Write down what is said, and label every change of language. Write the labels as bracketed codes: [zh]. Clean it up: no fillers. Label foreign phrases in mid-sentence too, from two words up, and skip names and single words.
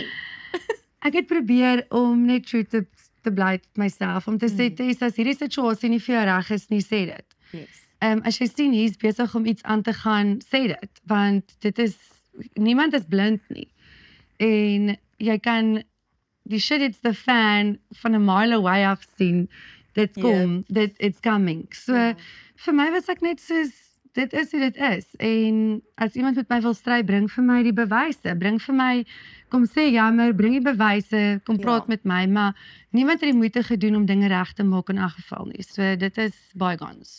[af] Ek het probeer om net true te bly met myself, om te sê, Tess, as hierdie situasie nie vir jou reg is nie, sê dit. Yes. As jy sien hier's besig om iets aan te gaan, sê dit, want dit is niemand is blind nie. En jy kan die [en] shit it's the fan [af] van 'n [en] mile away [af] af sien. Dit kom, [en] it's coming. [af] So vir my was ek net soos dit is hoe dit is. En as iemand met my wil stry, bring vir my die bewyse. Bring vir my kom sê jammer, bring die bewyse, kom praat met my, maar niemand het die moeite gedoen om dinge reg te maak in elk geval nie. So dit is bygones.